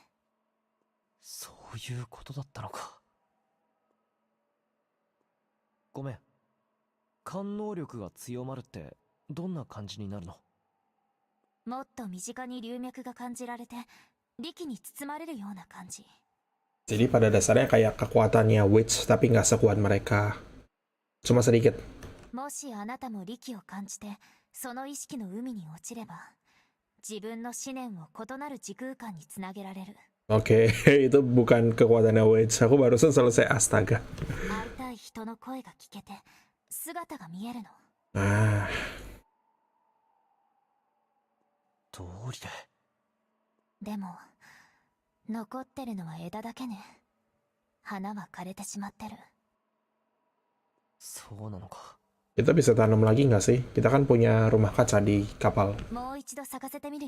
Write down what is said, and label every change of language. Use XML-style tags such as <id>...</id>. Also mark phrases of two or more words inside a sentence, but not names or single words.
<ja>そういうことだったのか。ごめん。官能力が強まるってどんな感じになるの？もっと身近に龍脈が感じられて、力に包まれるような感じ。</ja> <id>Jadi pada dasarnya kayak kekuatannya Witch tapi nggak sekuat mereka. Cuma sedikit.</id> <ja>もしあなたも力を感じて、その意識の海に落ちれば、自分の思念を異なる時空間につなげられる。</ja> <id>Oke, itu bukan kekuatannya Witch. Aku barusan selesai Astaga.</id> <ja>会いたい人の声が聞けて、姿が見えるの。 Ah, 通りで。でも、残ってるのは枝だけね。花は枯れてしまってる。そうなのか。</ja> <id>kita bisa tanam lagi nggak sih? Kita kan punya rumah kaca di kapal.</id> <ja>もう一度咲かせてみるよ。</ja>